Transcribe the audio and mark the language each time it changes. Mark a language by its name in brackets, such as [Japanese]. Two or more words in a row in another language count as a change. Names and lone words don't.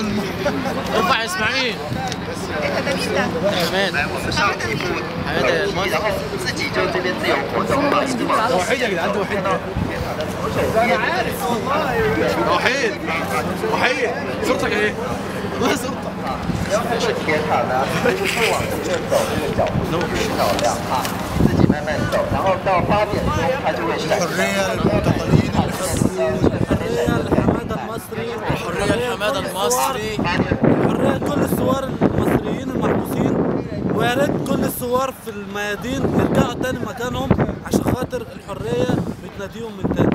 [Arabic] ارفع اسماعيل. ده مين ده؟ حماد. حماد المصري. وحيد يا جدعان، وحيد. انا عارف والله. وحيد وحيد صورتك ايه؟ والله صورتك. [Chinese] 是铁塔呢，就是往这边走，这个脚步是漂亮啊，自己慢慢走，然后到8点钟它就会闪光。 [Arabic] الحريه للمعتقلين اللي خسروا. الحرية لحمادة المصري. الحرية لكل الثوار المصريين المحبوسين، ويا ريت كل الثوار في الميادين يرجعوا تاني مكانهم عشان خاطر الحرية بتناديهم من تاني.